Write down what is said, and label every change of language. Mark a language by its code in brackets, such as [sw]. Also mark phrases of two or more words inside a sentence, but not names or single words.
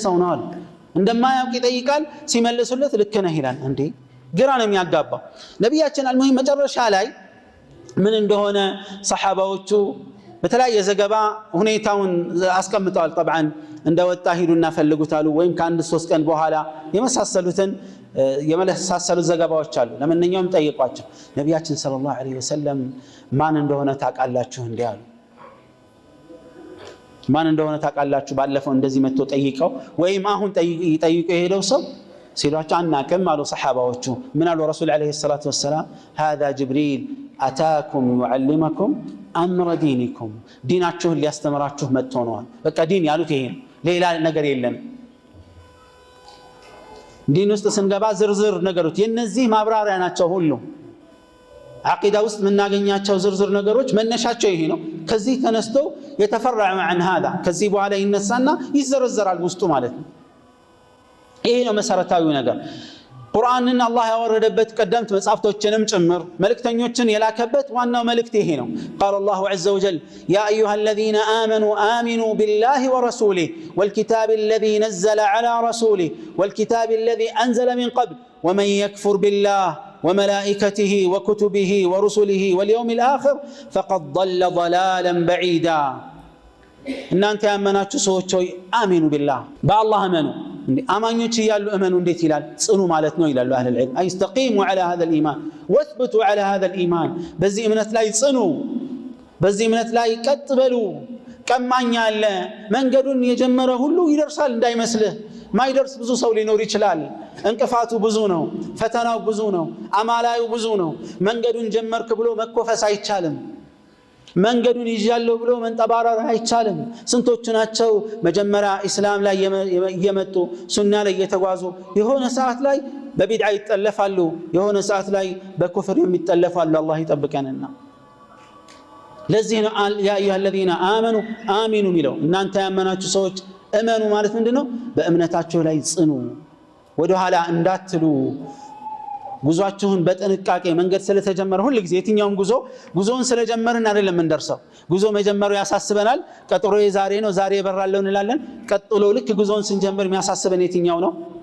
[am] ሰው ነው አለ። እንደማያውቅ ይጠይቃል፣ ሲመልሱለት ልክ ነህ ይላል። እንዴ ግራ ነው የሚያጋባው። ነቢያችን አልሙሂም መጨረሻ ላይ ምን እንደሆነ ሰሃባዎቹ በተለያየ ዘገባ ሁኔታውን አስቀምጠዋል። طبعا እንደወጣ ሂዱና ፈልጉታሉ ወይም ከአንድ 3 ቀን በኋላ የመሳሰሉት ዘገባዎች አሉ። ለማንኛውም ጠይቋቸው ነቢያችን [ar] صلى الله عليه وسلم [am] ማን እንደሆነ ታውቃላችሁ እንዴ አሉ። ማን እንደሆነ ታውቃላችሁ? ባለፈው እንደዚህ መጥቶ ጠይቀው ወይም አሁን ጠይቀው የሄደው ሰው ሲሏቸው አናውቅም አሉ ሰሃባዎቹ። ምን አሉ [ar] رسول عليه الصلاة والسلام? هذا جبريل أتاكم يعلمكم أمر دينكم [am] ديناችሁ ሊያስተምራችሁ መጥቶ ነው። በቃ ዲን ያሉት ይሄ ሌላ ነገር የለም። ዲን ውስጥ ስንገባ ዝርዝር ነገሮች የነዚህ ማብራሪያ ናቸው። ሁሉ አቂዳ ውስጥ የምናገኛቸው ዝርዝር ነገሮች መነሻቸው ይሄ ነው። ከዚህ ተነስቶ የተፈረዐ عن هذا ከዚህ በኋላ ይነሳና ይዘረዘራል ውስጡ ማለት ነው። ይሄ ነው መሰረታዊው ነገር። ቁርአንን አላህ ያወረደበት ቀደምት መጻፍቶችንም ጭምር መልእክተኞችን የላከበት ዋናው መልእክት ይሄ ነው። قال الله عز وجل يا ايها الذين امنوا امنوا بالله ورسوله والكتاب الذي نزل على رسوله والكتاب الذي انزل من قبل ومن يكفر بالله وملائكته وكتبه ورسله واليوم الاخر فقد ضل ضلالا بعيدا እናንተ ያመናችሁ ሰዎች ሆይ አሚኑ ቢላህ በአላህ እመኑ። አማኞች ይያሉ እመኑ እንዴት ይላል? ጽኑ ማለት ነው ይላሉ [ar] أهل العلم استقيموا على هذا الايمان واثبتوا على هذا الايمان [am] በዚህ እምነት ላይ ጽኑ፣ በዚህ እምነት ላይ ቀጥ በሉ። ቀማኛ አለ መንገዱን የጀመረ ሁሉ ይደርሳል እንዳይመስልህ። ማይደርስ ብዙ ሰው ሊኖር ይችላል። እንቅፋቱ ብዙ ነው፣ ፈተናው ብዙ ነው፣ አማላዩ ብዙ ነው። መንገዱን ጀመርክ ብሎ መኮፈስ አይቻልም። መንገዱን ይያለው ብሎ መንጠባረር አይቻልም። ስንቶቹ ናቸው መጀመሪያ እስላም ላይ እየመጡ ሱና ላይ እየተጓዙ የሆነ ሰዓት ላይ በቢድዓ ይጠለፋሉ፣ የሆነ ሰዓት ላይ በኩፍር የሚጠለፋሉ። አላህ ይጠብቀንና ለዚህ ነው [ar] يا أيها الذين آمنوا آمنوا [am] ሚለው። እናንተ ያመናችሁ ሰዎች እመኑ ማለት ምንድነው? በእምነታችሁ ላይ ጽኑ፣ ወደ ኋላ እንዳትሉ። ጉዟችሁን በጥንቃቄ መንገድ ስለተጀመረ ሁሉ ጊዜ የትኛውም ጉዞን ስለጀመርን አይደለም እንደርሰው። ጉዞ መጀመሩ ያሳስበናል። ቀጥሮ የዛሬ ነው ዛሬ ይበራለው እንላለን። ቀጥሎ ልክ ጉዞን ስንጀምር የሚያሳስበን የትኛው ነው?